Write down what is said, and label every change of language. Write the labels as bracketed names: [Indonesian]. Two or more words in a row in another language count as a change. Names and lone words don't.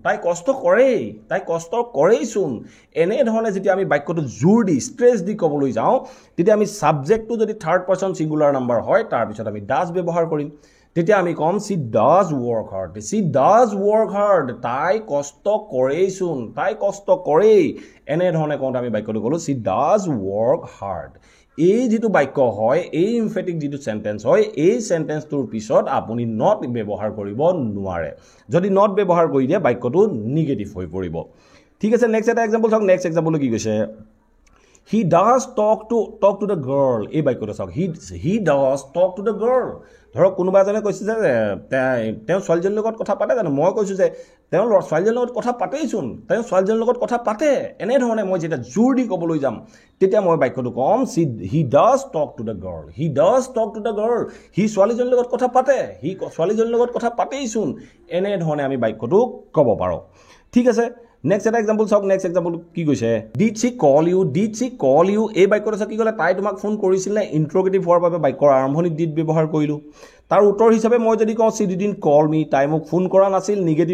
[Assamese] এনেধৰণে যেতিয়া আমি বাক্যটো জোৰ দি ষ্ট্ৰেছ দি ক'বলৈ যাওঁ তেতিয়া আমি ছাবজেক্টটো যদি [English] third person singular number [Assamese] হয় তাৰপিছত আমি ডাজ ব্যৱহাৰ কৰিম তেতিয়া আমি ক'ম [English] she does work hard [Assamese] তাই কষ্ট কৰেই এনেধৰণে কওঁতে আমি বাক্যটো ক'লোঁ [English] she does work hard [Assamese] এই যিটো বাক্য হয় এই ইমফেটিক যিটো চেণ্টেন্স হয় এই চেণ্টেন্সটোৰ পিছত আপুনি নট ব্যৱহাৰ কৰিব নোৱাৰে যদি নট ব্যৱহাৰ কৰি দিয়ে বাক্যটো নিগেটিভ হৈ পৰিব ঠিক আছে নেক্সট এটা এক্সাম্পল চাওক [English] next exampleটো [Assamese] কি কৈছে [English] he does talk to the girl [Assamese] এই বাক্যটো চাওক [English] he does talk to the girl [Assamese] ধৰক কোনোবা এজনে কৈছে যে তেওঁ ছোৱালীজনীৰ লগত কথা পাতে জানো মই কৈছোঁ যে তেওঁ ছোৱালীজনীৰ লগত কথা পাতেইচোন তেওঁ ছোৱালীজনীৰ লগত কথা পাতে এনেধৰণে মই যেতিয়া জোৰ দি ক'বলৈ যাম তেতিয়া মই বাক্যটো ক'ম [English] he does talk to the girl [Assamese] সি ছোৱালীজনীৰ লগত কথা পাতেইচোন এনেধৰণে আমি বাক্যটো ক'ব পাৰোঁ ঠিক আছে নেক্সট এটা এক্সাম্পল চাওক [English] next example [Assamese] কি কৈছে [English] did she call [Assamese] ইউ এই বাক্যটো চাওক কি ক'লে তাই তোমাক ফোন কৰিছিল নে ইণ্ট্ৰগেটিভ হোৱাৰ বাবে বাক্যৰ আৰম্ভণিত ডিড ব্যৱহাৰ কৰিলোঁ তাৰ উত্তৰ হিচাপে মই যদি কওঁ [English] she didn't call me [Assamese] তাই মোক ফোন কৰা নাছিল নিগেটিভ